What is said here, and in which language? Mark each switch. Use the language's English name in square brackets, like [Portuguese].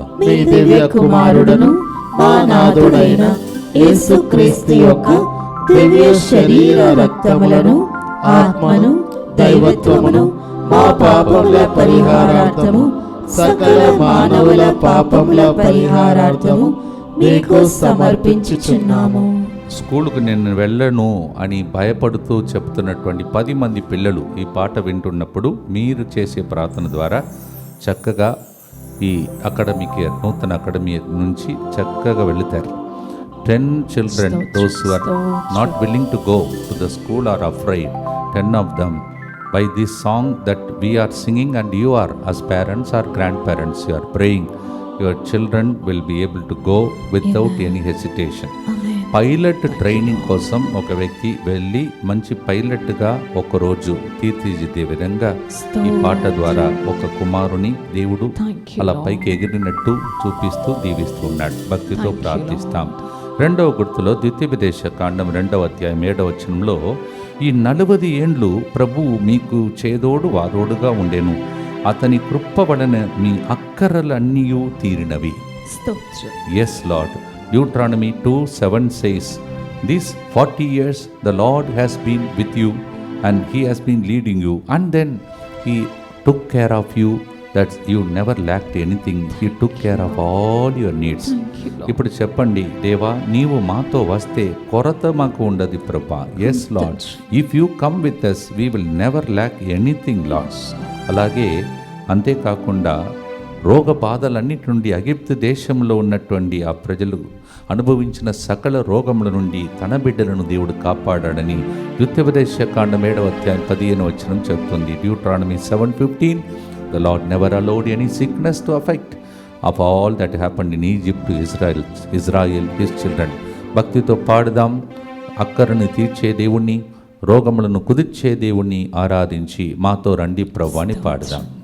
[Telugu] మీ దివ్య కుమారుడును మా నాథుడైన యేసుక్రీస్తు యొక్క దివ్య శరీర రక్తములను ఆత్మను దైవత్వమును మా పాపముల పరిహారార్థము సకల మానవుల పాపముల పరిహారార్థము మీకు సమర్పించుచున్నాము. స్కూలుకు నేను వెళ్ళను అని భయపడుతూ చెప్తున్నటువంటి 10 మంది పిల్లలు ఈ పాట వింటున్నప్పుడు మీరు చేసే ప్రార్థన ద్వారా చక్కగా ఈ అకాడమిక్ ఇయర్ నూతన అకాడమీ నుంచి చక్కగా వెళుతారు. [English] 10 children, those who are not willing to go to the school are afraid. 10 of them, by this song that we are singing and you are as parents or grandparents, you are praying, your children will be able to go without any hesitation. [Telugu] Pilot training కోసం ఒక వ్యక్తి వెళ్ళి మంచి పైలట్గా ఒకరోజు తీర్చిదిద్దే విధంగా ఈ పాట ద్వారా ఒక కుమారుని దేవుడు అలా పైకి ఎగిరినట్టు చూపిస్తూ దీవిస్తూ ఉన్నాడు. భక్తితో ప్రార్థిస్తాం. 2వ గుర్తులో ద్వితీయోపదేశ కాండం 2వ అధ్యాయం 7వ వచనంలో ఈ 40 ఏండ్లు ప్రభువు మీకు చేదోడు వాదోడుగా ఉండెను, అతని కృప వలన మీ అక్కరలన్నీయూ తీరినవి. [English] Yes Lord. Deuteronomy 2:7 says, "These 40 years the Lord has been with you and He has been leading you, and then He took care of you, that you never lacked anything. He took care of all your needs." [Telugu] ఇప్పుడు చెప్పండి, దేవా నీవు మాతో వస్తే కొరత మాకు ఉండదు ప్రభా. [English] Yes Lord, if you come with us we will never lack anything, Lord. [Telugu] అలాగే అంతేకాకుండా రోగ బాధలన్నిటి నుండి ఎగిప్తు దేశంలో ఉన్నటువంటి ఆ ప్రజలు అనుభవించిన సకల రోగముల నుండి తన బిడ్డలను దేవుడు కాపాడాడని ద్వితీయోపదేశ కాండం 7వ అధ్యాయం 15వ వచనం చెప్తుంది. [English] Deuteronomy 7:15, "The Lord never allowed any sickness to affect of all that happened in Egypt to Israel, his children." [Telugu] భక్తితో పాడుదాం. అక్కరను తీర్చే దేవుణ్ణి, రోగములను కుదిర్చే దేవుణ్ణి ఆరాధించి మాతో రండి ప్రభువా అని పాడుదాం.